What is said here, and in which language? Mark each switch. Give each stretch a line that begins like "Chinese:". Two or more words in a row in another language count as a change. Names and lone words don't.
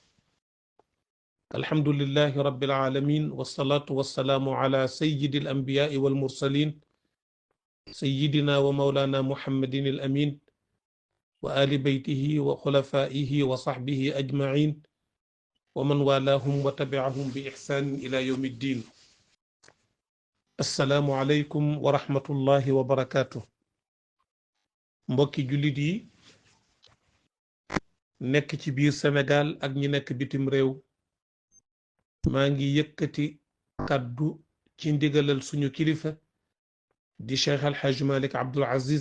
Arabic: الحمد لله رب العالمين والصلاة والسلام على سيد الأنبياء والمرسلين سيدنا ومولانا محمد الأمين وآل بيته وخلفائه وصحبه أجمعين ومن والاهم وتبعهم بإحسان إلى يوم الدين السلام عليكم ورحمة الله وبركاته
Wolof: mbokki jullit yi nekk ci biir Sénégal ak ñi nekk bitim réew maa ngi yëkkati kàddu ci ndigalal suñu kilifa di Cheikh Al Hadj Malick Abdoul Aziz